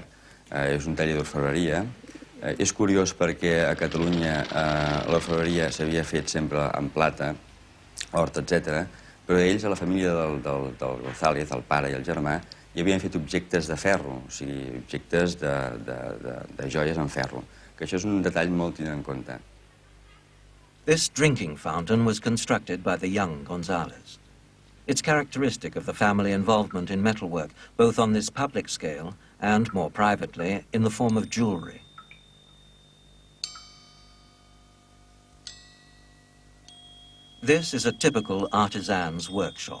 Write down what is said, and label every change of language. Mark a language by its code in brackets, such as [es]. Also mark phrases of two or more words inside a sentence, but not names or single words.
[ca] És un taller d'orfebreria. És curiós perquè a Catalunya l'orfebreria s'havia fet sempre en plata, hort, etc. Però ells, a la família del González, el pare i el germà, hi havien fet objectes de ferro, o sigui, objectes de joies en ferro, que això és un detall molt tinent en compte. [en] This drinking fountain was constructed by the young Gonzales. It's characteristic of the family involvement in metalwork, both on this public scale and, more privately, in the form of jewelry. This is a typical artisan's workshop.